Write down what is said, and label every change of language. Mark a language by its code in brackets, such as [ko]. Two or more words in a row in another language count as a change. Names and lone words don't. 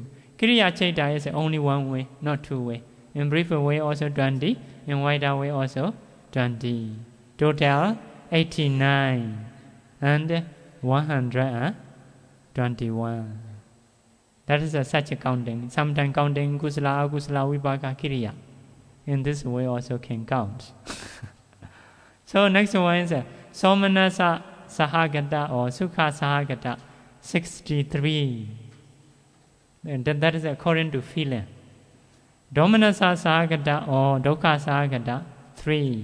[pi] Kriya Citta [en] is only one way, not two way. In brief way also 20, in wider way also 20. Total 89 and 121. That is such a counting. Sometimes counting [pi] kusala, akusala, vipaka, kiriya. [en] In this way also can count. So next one is [pi] Somanasa Sahagata [en] or [pi] Sukha Sahagata [en] 63. And that is according to feeling. [pi] Domanasa Sahagata or Dokha Sahagata 3.